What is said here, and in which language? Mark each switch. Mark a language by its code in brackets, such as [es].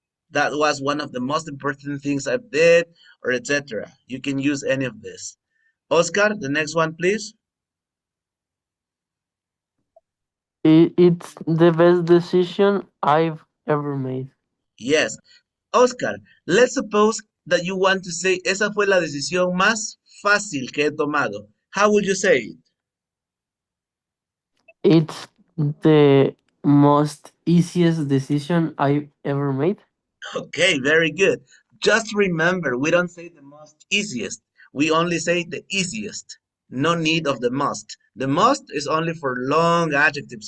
[en] That was one of the most important things I've did, or etc. You can use any of this. Oscar, the next one, please. It's the best decision I've ever made. Yes. Oscar, let's suppose that you want to say, [es] esa fue la decisión más fácil que he tomado. [en] How would you say it? It's the most easiest decision I've ever made. Okay, very good. Just remember, we don't say the most easiest. We only say the easiest. No need of the must. The must is only for long adjectives.